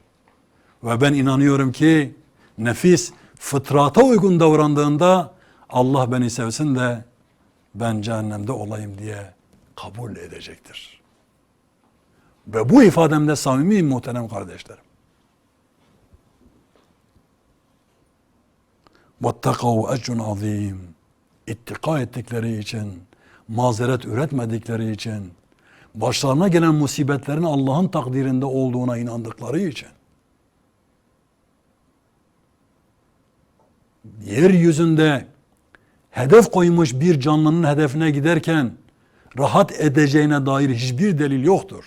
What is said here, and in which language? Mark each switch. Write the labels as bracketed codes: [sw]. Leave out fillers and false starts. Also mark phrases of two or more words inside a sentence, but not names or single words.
[tr] Ve ben inanıyorum ki nefis fıtrata uygun davrandığında Allah beni sevsin de ben cehennemde olayım diye kabul edecektir. Ve bu ifademde samimiyim muhterem kardeşlerim. [ar] وَاتَّقَوْا اَجْرٌ عَظِيمٌ [tr] İttika ettikleri için, mazeret üretmedikleri için, başlarına gelen musibetlerin Allah'ın takdirinde olduğuna inandıkları için, yeryüzünde hedef koymuş bir canlının hedefine giderken rahat edeceğine dair hiçbir delil yoktur.